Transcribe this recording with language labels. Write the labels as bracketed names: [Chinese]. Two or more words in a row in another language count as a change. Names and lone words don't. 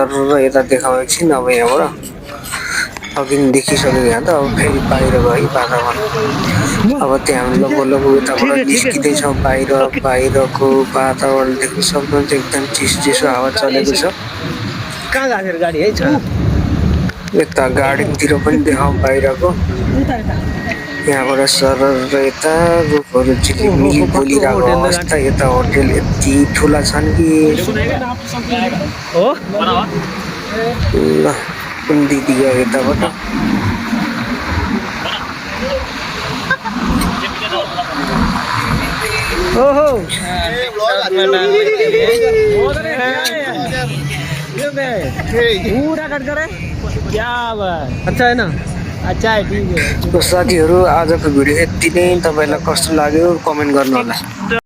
[Nepali] यता देखाउँ एकछिन अब यहाँबाट अघि देखिसक्यो यहाँ त अब फेरि बाहिर गयो वातावरण अब त्यहाँ हामी लगभग उताबाट निस्किँदैछौँ बाहिरको वातावरण देख्न सक्नुहुन्छ एकदम चिसो हावा चलेको छ कहाँ गएको गाडी है छ यता गार्डनतिर पनि देखाउँ बाहिरको यहाँबाट सर र यता रुखहरू झिलिमिली बोलिरहेको अवस्था यता होटेल यति ठुला छन् कि हो ल कुन दिदी गयो यताबाट ओहो [Hindi] पूरा कट करे क्या बात अच्छा है ना अच्छा है ठीक है [Nepali] साथीहरू आजको भिडियो यति नै तपाईलाई कस्तो लाग्यो कमेन्ट गर्नु होला